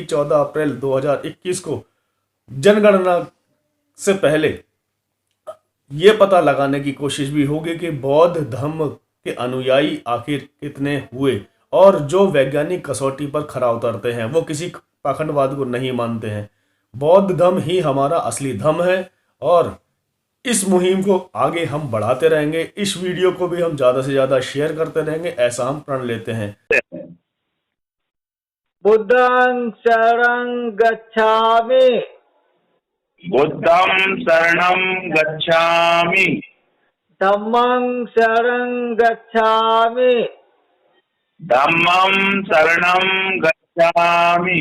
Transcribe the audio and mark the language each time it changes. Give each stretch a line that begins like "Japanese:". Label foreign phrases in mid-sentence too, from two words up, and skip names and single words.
Hindi: 14 अप्रैल 2021 को जनगणना से पहले ये पता लगाने की कोशिश भी होगी कि बौद्ध धर्म के अनुयायी आखिर कितने हुए और जो वैज्ञानिक कसौटी पर खरा उतरते हैं, वो किसी पाखंडवाद को नहीं मानते हैं। बौद्ध धर्म ही हमारा असली धर्म है और इस मुहिम को आगे हम बढ़ाते रहेंगे। इस वीडियो को भी हम ज़्यादा से ज़्यादा शेयर करते रहेंगे, ऐसा हम प्रण लेते हैं।
Pali: बुद्धं शरणं गच्छामि। बुद्धं शरणं गच्छामि। धम्मं शरणं गच्छामि। धम्मं शरणं गच्छामि।